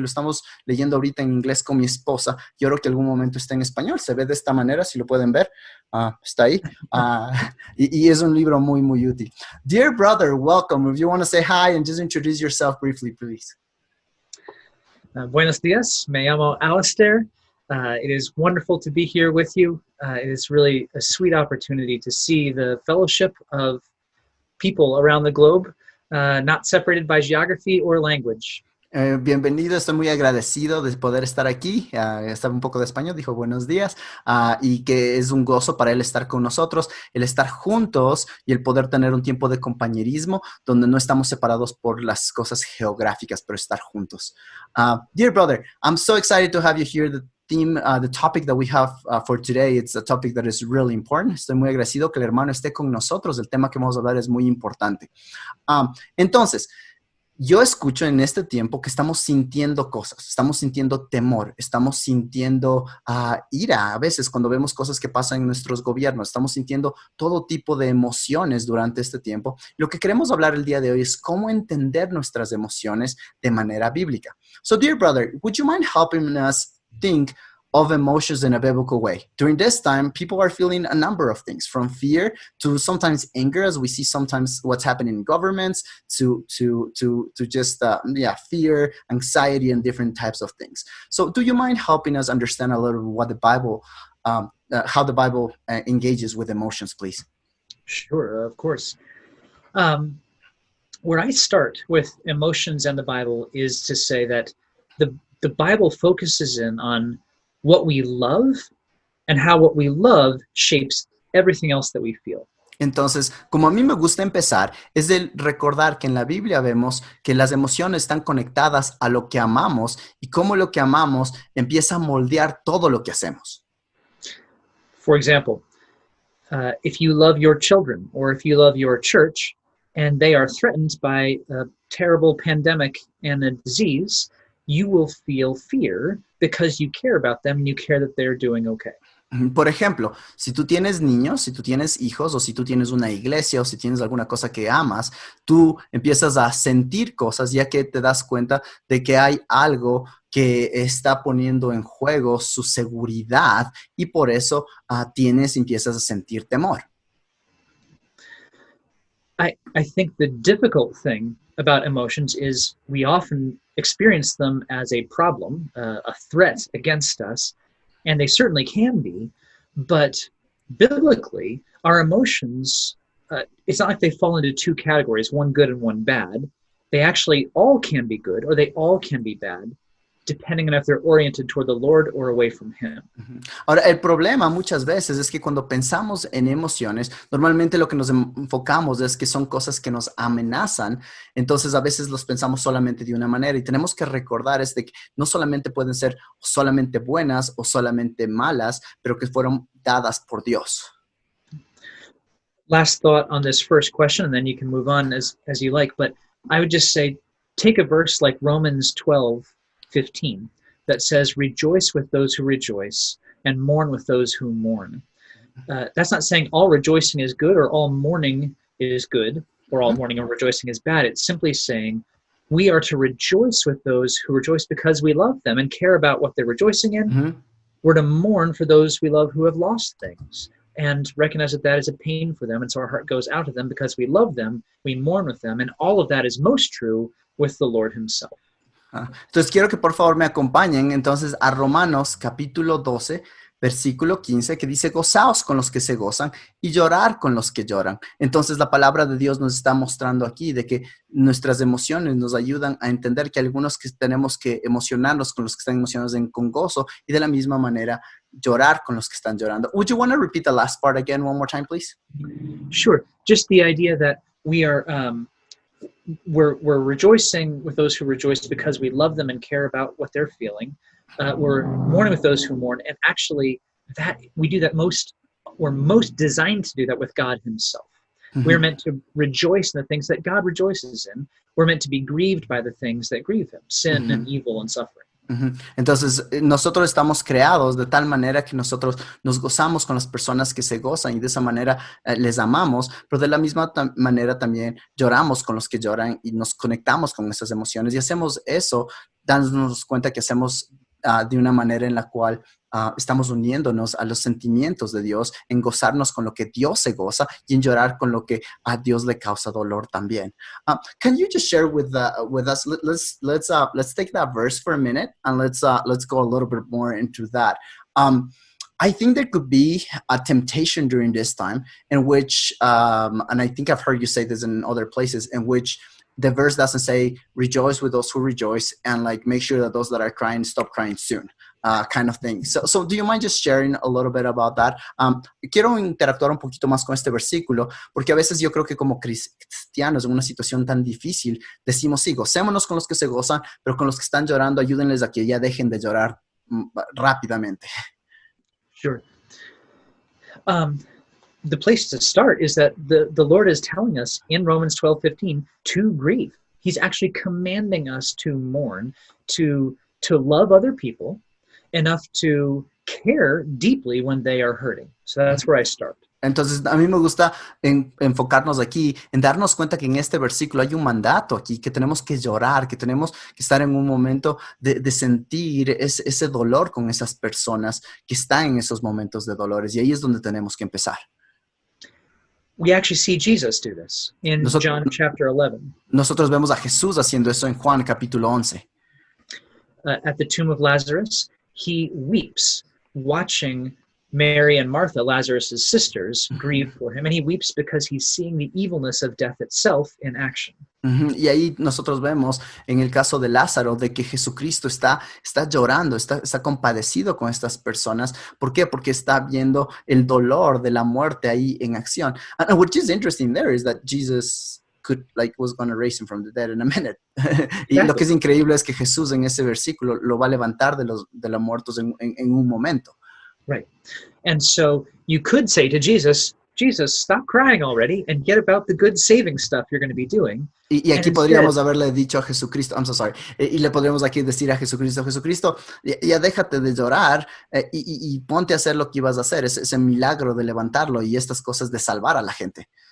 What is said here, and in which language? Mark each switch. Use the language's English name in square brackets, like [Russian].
[Spanish] Lo estamos leyendo ahorita en inglés con mi esposa. Yo creo que algún momento está en español. Se ve de esta manera, si lo pueden ver. Está ahí. Y es un libro muy, muy útil. [English] Dear brother, welcome. If you want to say hi and just introduce yourself briefly, please. [Spanish] Buenos días, me llamo Alasdair. [English] It is wonderful to be here with you. It is really a sweet opportunity to see the fellowship of people around the globe, not separated by geography or language. [Spanish] Bienvenido, estoy muy agradecido de poder estar aquí. Estaba un poco de español, dijo buenos días, y que es un gozo para él estar con nosotros, el estar juntos y el poder tener un tiempo de compañerismo donde no estamos separados por las cosas geográficas, pero estar juntos. [English] Dear brother, I'm so excited to have you here. The topic that we have for today, it's a topic that is really important. [Spanish] Estoy muy agradecido que el hermano esté con nosotros. El tema que vamos a hablar es muy importante. Entonces, yo escucho en este tiempo que estamos sintiendo cosas, estamos sintiendo temor, estamos sintiendo ira a veces cuando vemos cosas que pasan en nuestros gobiernos, estamos sintiendo todo tipo de emociones durante este tiempo. Lo que queremos hablar el día de hoy es cómo entender nuestras emociones de manera bíblica. [English] So, dear brother, would you mind helping us think of emotions in a biblical way? During this time, people are feeling a number of things, from fear to sometimes anger, as we see sometimes what's happening in governments, to just fear, anxiety, and different types of things. So, do you mind helping us understand a little what the Bible, how the Bible engages with emotions, please? Sure, of course. Where I start with emotions and the Bible is to say that the Bible focuses in on what we love and how what we love shapes everything else that we feel. [Spanish] Entonces, como a mí me gusta empezar, es de recordar que en la Biblia vemos que las emociones están conectadas a lo que amamos y cómo lo que amamos empieza a moldear todo lo que hacemos. [English] For example, if you love your children or if you love your church and they are threatened by a terrible pandemic and a disease, you will feel fear because you care about them and you care that they're doing okay. [Spanish] Por ejemplo, si tú tienes niños, si tú tienes hijos, o si tú tienes una iglesia, o si tienes alguna cosa que amas, tú empiezas a sentir cosas ya que te das cuenta de que hay algo que está poniendo en juego su seguridad y por eso empiezas a sentir temor. [English] I think the difficult thing about emotions is we often experience them as a problem, a threat against us, and they certainly can be, but biblically, our emotions, it's not like they fall into 2 categories, one good and one bad. They actually all can be good or they all can be bad, depending on if they're oriented toward the Lord or away from Him. [Spanish] Ahora, el problema muchas veces es que cuando pensamos en emociones, normalmente lo que nos enfocamos es que son cosas que nos amenazan, entonces a veces los pensamos solamente de una manera y tenemos que recordar es de que no solamente pueden ser solamente buenas o solamente malas, pero que fueron dadas por Dios. [English] Last thought on this first question, and then you can move on as you like, but I would just say, take a verse like Romans 12:15 that says, rejoice with those who rejoice and mourn with those who mourn. That's not saying all rejoicing is good or all mourning is good, or all mourning or rejoicing is bad. It's simply saying we are to rejoice with those who rejoice because we love them and care about what they're rejoicing in. We're to mourn for those we love who have lost things and recognize that that is a pain for them. And so our heart goes out to them because we love them, we mourn with them, and all of that is most true with the Lord himself. [Spanish] Entonces quiero que por favor me acompañen entonces a Romanos capítulo 12, versículo 15, que dice, gozaos con los que se gozan y llorar con los que lloran. Entonces la palabra de Dios nos está mostrando aquí de que nuestras emociones nos ayudan a entender que algunos que tenemos que emocionarnos con los que están emocionados con gozo y de la misma manera llorar con los que están llorando. [English] Would you want to repeat the last part again one more time, please? Sure. Just the idea that we are we're rejoicing with those who rejoice because we love them and care about what they're feeling. We're mourning with those who mourn, and actually that we do that we're most designed to do that with God himself. We're meant to rejoice in the things that God rejoices in. We're meant to be grieved by the things that grieve him, sin and evil and suffering. [Spanish] Entonces, nosotros estamos creados de tal manera que nosotros nos gozamos con las personas que se gozan y de esa manera les amamos, pero de la misma manera también lloramos con los que lloran y nos conectamos con esas emociones y hacemos eso dándonos cuenta que hacemos de una manera en la cual estamos uniéndonos a los sentimientos de Dios, en gozarnos con lo que Dios se goza y en llorar con lo que a Dios le causa dolor también. [English] Can you just share with us? Let's take that verse for a minute and let's go a little bit more into that. I think there could be a temptation during this time in which, and I think I've heard you say this in other places, in which the verse doesn't say rejoice with those who rejoice and like make sure that those that are crying stop crying soon, kind of thing. So do you mind just sharing a little bit about that? [Spanish] Quiero interactuar un poquito más con este versículo porque a veces yo creo que como cristianos en una situación tan difícil decimos sí, gocémonos con los que se gozan, pero con los que están llorando ayúdenles a que ya dejen de llorar rápidamente. [English] Sure. The place to start is that the Lord is telling us in Romans 12:15 to grieve. He's actually commanding us to mourn, to love other people enough to care deeply when they are hurting. So that's where I start. [Spanish] Entonces, a mí me gusta enfocarnos aquí, en darnos cuenta que en este versículo hay un mandato aquí, que tenemos que llorar, que tenemos que estar en un momento de sentir ese dolor con esas personas que están en esos momentos de dolores. Y ahí es donde tenemos que empezar. [English] We actually see Jesus do this in John chapter 11. [Spanish] Nosotros vemos a Jesús haciendo eso en Juan capítulo 11. [English] At the tomb of Lazarus, he weeps, watching Mary and Martha, Lazarus' sisters, grieve for him. And he weeps because he's seeing the evilness of death itself in action. [Spanish] Y ahí nosotros vemos en el caso de Lázaro de que Jesucristo está llorando, está compadecido con estas personas. ¿Por qué? Porque está viendo el dolor de la muerte ahí en acción. [English] And what is interesting there is that Jesus was going to raise him from the dead in a minute. [Spanish] Y lo que es increíble es que Jesús en ese versículo lo va a levantar de los muertos en un momento. [English] Right. And so you could say to Jesus, stop crying already and get about the good saving stuff you're going to be doing. [Spanish] Y aquí podríamos haberle dicho a Jesucristo, [English] I'm so sorry, [Spanish] y le podríamos aquí decir a Jesucristo, ya déjate de llorar y ponte a hacer lo que ibas a hacer, ese milagro de levantarlo y estas cosas de salvar a la gente.